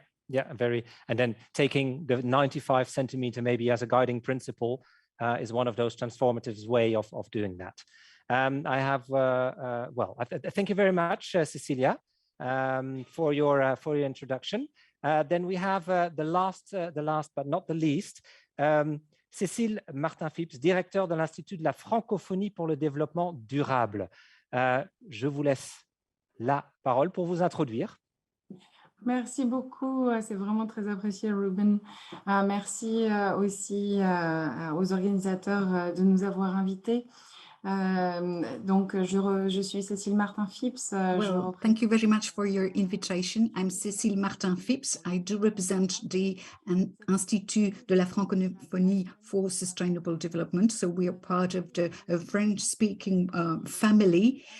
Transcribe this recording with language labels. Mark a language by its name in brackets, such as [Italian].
[English] Yeah, very. And then taking the 95 centimeter maybe as a guiding principle is one of those transformative way of doing that. I have thank you very much, Cecilia, for your introduction. Then we have the last but not the least, Cécile Martin-Phipps, [French] directeur de l'Institut de la francophonie pour le développement durable. Je vous laisse la parole pour vous introduire. Merci beaucoup, c'est vraiment très apprécié, Ruben. Merci aussi aux organisateurs de nous avoir invités. Donc, je suis Cécile Martin-Phipps. [English] Well, thank you very much for your invitation. I'm Cécile Martin-Phipps. I do represent the Institut de la Francophonie for Sustainable Development. So we are part of the French-speaking family.